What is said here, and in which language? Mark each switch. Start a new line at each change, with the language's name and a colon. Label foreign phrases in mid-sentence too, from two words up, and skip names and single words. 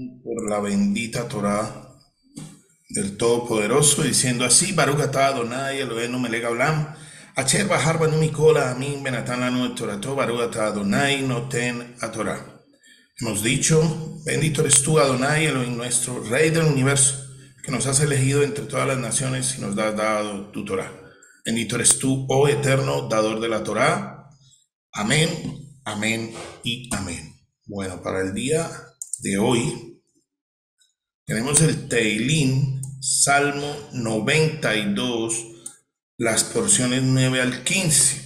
Spanish: por la bendita Torá del Todopoderoso, diciendo así:
Hebrew: ברוך אתה אדוני אלוהינו מלך העולם, אשר בחר בנו מכל העמים ונתן לנו את תורתו, ברוך אתה אדוני נותן התורה.
Spanish: Hemos dicho: bendito eres tú, Adonai Elohim nuestro, Rey del universo, que nos has elegido entre todas las naciones y nos has dado tu Torá. Bendito eres tú, oh eterno, dador de la Torá. Amén, amén y amén. Bueno, para el día de hoy tenemos el Teilín, Salmo 92, las porciones 9 al 15.